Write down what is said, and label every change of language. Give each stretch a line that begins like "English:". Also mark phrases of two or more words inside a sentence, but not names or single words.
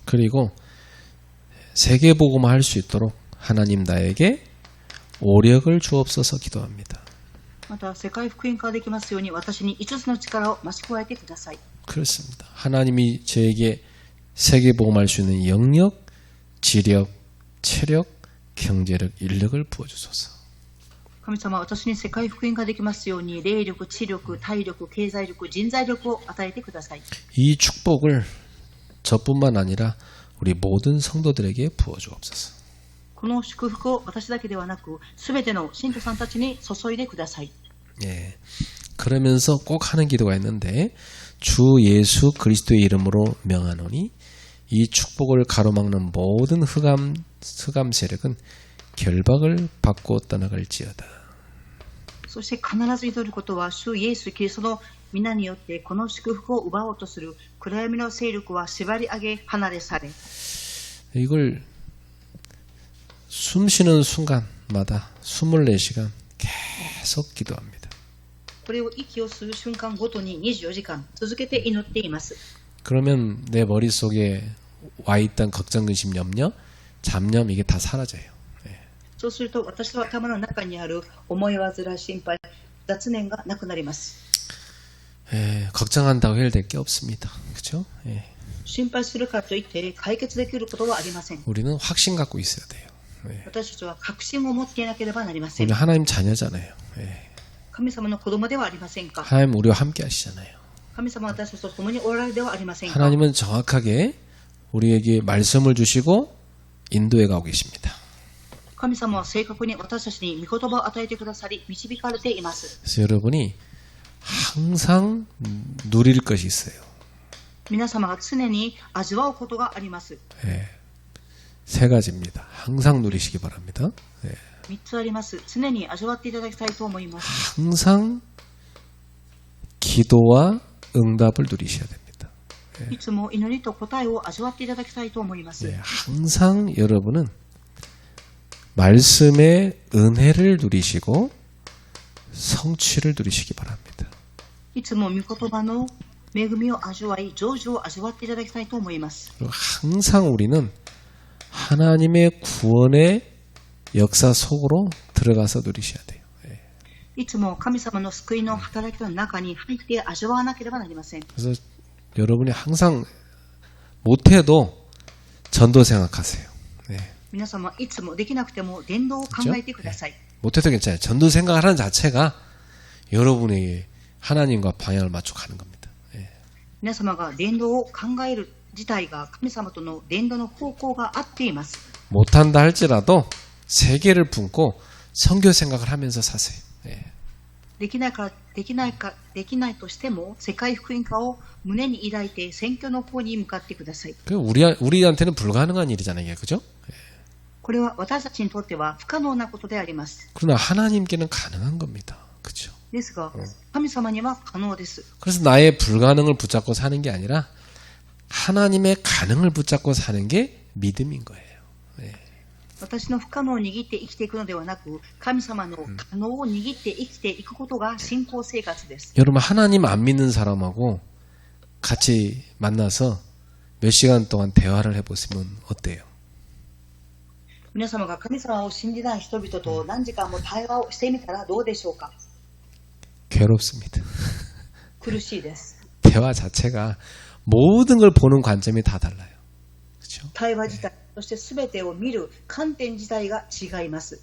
Korean: 그리고 세계복음화 할 수 있도록 하나님 나에게 오력을 주옵소서 기도합니다.
Japanese: また世界福音化できますように、私に5つの力を増し加えてください。
Korean: 그렇습니다. 하나님이 저에게 세계복음할 수 있는 영력, 지력, 체력, 경제력, 인력을 부어주소서.
Japanese: 神様、私に世界福音化できますように、霊力、知力、体力、経済力、人材力を与えてください。
Korean: 이 축복을 저뿐만 아니라 우리 모든 성도들에게 부어주옵소서.
Japanese: この祝福を私だけではなく、すべての信徒さんたちに注いでください。
Korean: 예. 그러면서 꼭 하는 기도가 있는데 주 예수 그리스도의 이름으로 명하노니 이 축복을 가로막는 모든 흑암 세력은 결박을 받고 떠나갈지어다.
Japanese: そして必ず祈ることは、主イエス・キリストの皆によってこの祝福を奪おうとする暗闇の勢力は縛り上げ離れされ、
Korean: 이걸 숨 쉬는 순간마다 24시간 계속 기도합니다.
Japanese: これを息を吸う瞬間ごとに24時間続けて祈っています。
Korean: 그러면 내 머릿속에 와 있던 걱정, 근심, 염려, 잡념 이게 다 사라져요.
Japanese: そうすると私の頭の中にある思い煩い、心配、雑念がなくなります。
Korean: 걱정한다고 해결될 게 없습니다. 그렇죠?
Japanese: 心配するからといって解決できることはありません。
Korean: 우리는 확신 갖고 있어야 돼요.
Japanese: 私たちは確信を持っていなければなりません。
Korean: 우리는 하나님 자녀잖아요.
Japanese: 神様の子供ではありませんか。
Korean: 하나님 우리와 함께 하시잖아요.
Japanese: 神様は私たちと共におられるではありませんか。
Korean: 하나님은 정확하게 우리에게 말씀을 주시고 인도해 가고 계십니다.
Japanese: 神様は正確に私たちに御言葉を与えてくださり、導かれています。
Korean: 그래서 여러분이 항상 누릴 것이 있어요.
Japanese: 皆様が常に味わうことがあります。
Korean: 예, 세 가지입니다. 항상 누리시기 바랍니다. 예,
Japanese: 3 つあります。常に味わっていただきたいと思います。
Korean: 항상 기도와 응답을 누리셔야 됩니다.
Japanese: いつも祈りと答えを味わっていただきたいと思います。
Korean: 예, 항상 여러분은 말씀의 은혜를 누리시고 성취를 누리시기 바랍니다.
Japanese: いつも御言葉の恵みを味わい、成就を味わっていただきたいと思います。
Korean: 그리고 항상 우리는 하나님의 구원의 역사 속으로 들어가서 누리셔야 돼요.
Japanese: いつも神様の救いの働きの中に入って味わわなければなりません。
Korean: 그래서 여러분이 항상 못해도 전도 생각하세요. 네.
Japanese: 皆様いつもできなくても伝道を考えてください。
Korean: 못해도 괜찮아요. 전도 생각하는 자체가 여러분에게 하나님과 방향을 맞춰 가는 겁니다. 예.
Japanese: 皆様が伝道を考える自体が神様との伝道の方向が合っています。
Korean: 못한다 할지라도 세계를 품고 선교 생각을 하면서 사세요. 예.
Japanese: できないとしても世界福音化を胸に抱いて選挙の方に向かってください。
Korean: 우리한테는 불가능한 일이잖아요. 그죠?
Japanese: これは私たちにとっては不可能なことであります。
Korean: 그러나 하나님께는 가능한 겁니다. 그죠?
Japanese: ですが、神様には可能です。
Korean: 그래서 나의 불가능을 붙잡고 사는 게 아니라 하나님의 가능을 붙잡고 사는 게 믿음인 거예요. 예.
Japanese: 私の不可能を握って生きていくのではなく、神様の可能を握って生きていくことが信仰生活です。
Korean: 여러분 하나님 안 믿는 사람하고 같이 만나서 몇 시간 동안 대화를 해보시면 어때요?
Japanese: 皆様が神様を信じない人々と何時間も対話をしてみたらどうでしょうか。
Korean: 괴롭습니다.
Japanese: 苦しいです。
Korean: 대화 자체가 모든 걸 보는 관점이 다 달라요. 그렇죠?
Japanese: 対話自体、そして全てを見る観点自体が違います。